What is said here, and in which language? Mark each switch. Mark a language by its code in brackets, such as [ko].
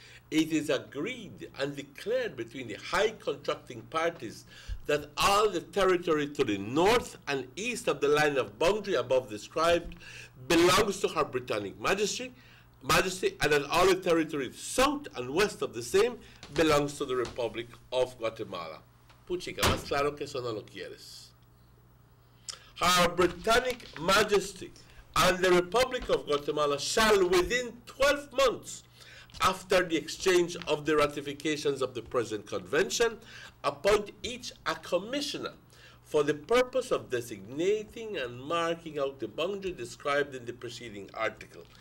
[en] It is agreed and declared between the high contracting parties that all the territory to the north and east of the line of boundary above described belongs to Her Britannic Majesty, and that all the territory south and west of the same belongs to the Republic of Guatemala. [es] Puchica, más claro que eso no lo quieres. [en] Her Britannic Majesty and the Republic of Guatemala shall, within 12 months after the exchange of the ratifications of the present convention, appoint each a commissioner for the purpose of designating and marking out the boundary described in the preceding article.